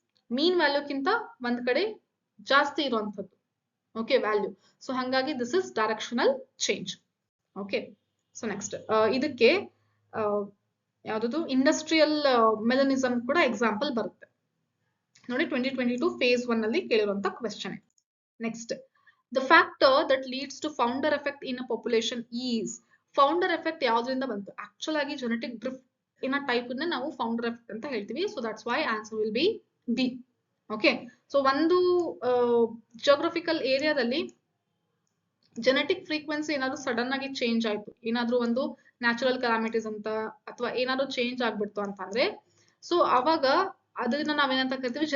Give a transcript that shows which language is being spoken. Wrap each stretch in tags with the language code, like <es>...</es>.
<kn>ಮೀನ್ ವ್ಯಾಲ್ಯೂಕ್ಕಿಂತ ಒಂದ್ ಕಡೆ ಜಾಸ್ತಿ ಇರುವಂತದ್ದು, ಓಕೆ, ವ್ಯಾಲ್ಯೂ. ಸೊ ಹಾಗಾಗಿ</kn> <en>This is directional change.</en> <kn>Okay, so next ಇದಕ್ಕೆ ಯಾವ್ದು? ಇಂಡಸ್ಟ್ರಿಯಲ್ ಮೆಲನಿಸಮ್ ಕೂಡ ಎಕ್ಸಾಂಪಲ್ ಬರುತ್ತೆ ನೋಡಿ. 2022 phase 1 ಅಲ್ಲಿ ಕೇಳಿರುವಂತ question.</kn> <en>Next, the factor that leads to founder effect in a population is.</en> <kn>Founder effect ಯಾವ್ದ್ರಿಂದ ಬಂತು? ಆಕ್ಚುಲ್ ಆಗಿ ಜೆನೆಟಿಕ್ ಡ್ರಿಫ್ಟ್ ಇನ್ನ ಟೈಪ್ ನಾವು ಫೌಂಡರ್ ಎಫೆಕ್ಟ್ ಅಂತ ಹೇಳ್ತೀವಿ.</kn> <en>So that's why answer will be B.</en> <kn>Okay, so ಒಂದು geographical ಏರಿಯಾದಲ್ಲಿ genetic frequency ಏನಾದ್ರು sudden ಆಗಿ ಚೇಂಜ್ ಆಯ್ತು, ಏನಾದ್ರೂ ಒಂದು ನ್ಯಾಚುರಲ್ ಕ್ಯಾಲಾಮಿಟೀಸ್ ಅಂತ ಅಥವಾ ಏನಾದ್ರು ಚೇಂಜ್ ಆಗ್ಬಿಡ್ತು ಅಂತಂದ್ರೆ, ಸೊ ಅವಾಗ ಅದನ್ನ ನಾವೇನಂತ ಕರಿತೀವಿ?</kn>